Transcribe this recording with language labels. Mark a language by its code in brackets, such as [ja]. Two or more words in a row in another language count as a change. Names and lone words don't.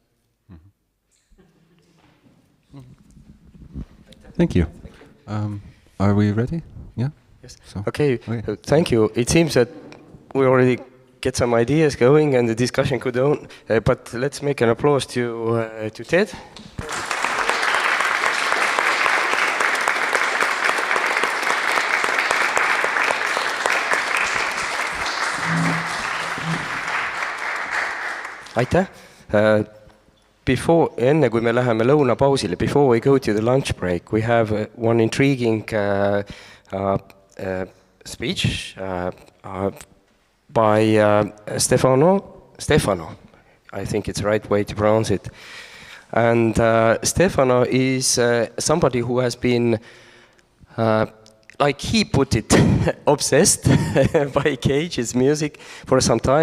[en] Thank you. Are we ready? Yeah? Yes. So, Okay, thank you. It seems that we already get some ideas going and the discussion could on, but let's make an applause to Ted. [et] Aitäh! Enne kui me läheme lõunapausile, [en] before we go to the lunch break, we have one intriguing speech by Stefano, I think it's the right way to pronounce it. And Stefano is somebody who has been, like he put it, obsessed by Cage's music for some time.